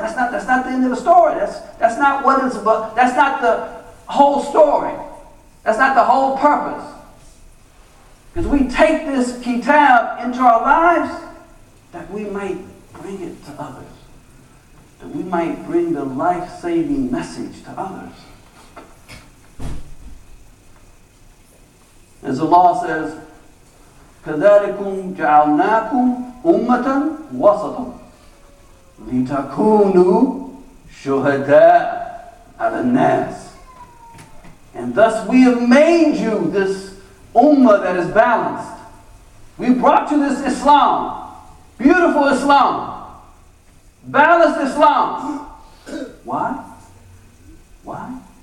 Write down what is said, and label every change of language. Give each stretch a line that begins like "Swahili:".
English: That's not the end of the story. That's not what it's about. That's not the whole story. That's not the whole purpose. Because we take this kitab into our lives that we might bring it to others. That we might bring the life-saving message to others. As Allah says,
Arabic: كَذَلِكُمْ جَعَلْنَاكُمْ أُمَّةً وَسَطًا لِتَكُونُوا شُهَدَاءَ عَلَى النَّاسِ.
English: And thus we have made you this ummah that is balanced. We brought you this Islam, beautiful Islam, balanced Islam. Why? Why?